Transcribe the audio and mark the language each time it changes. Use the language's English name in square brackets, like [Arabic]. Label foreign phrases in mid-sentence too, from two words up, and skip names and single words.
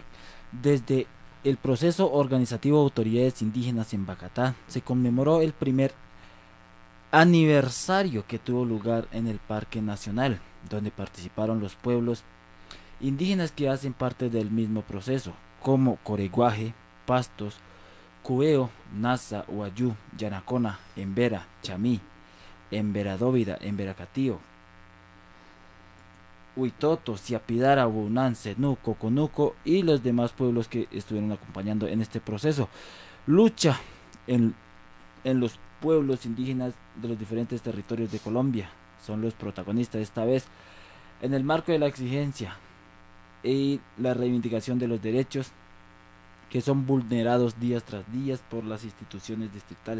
[Spanish] Desde el proceso organizativo de autoridades indígenas en Bacatá se conmemoró el primer aniversario que tuvo lugar en el Parque Nacional, donde participaron los pueblos indígenas que hacen parte del mismo proceso, como Coreguaje, Pastos, Cueo, Nasa, Huayú, Yanacona, Embera, Chamí, Emberadóvida, Emberacatío, Huitoto, Siapidara, Bunán, Zenú, Coconuco y los demás pueblos que estuvieron acompañando en este proceso. Lucha en los pueblos indígenas de los diferentes territorios de Colombia. Son los protagonistas esta vez en el marco de la exigencia y la reivindicación de los derechos que son vulnerados día tras día por las instituciones distritales.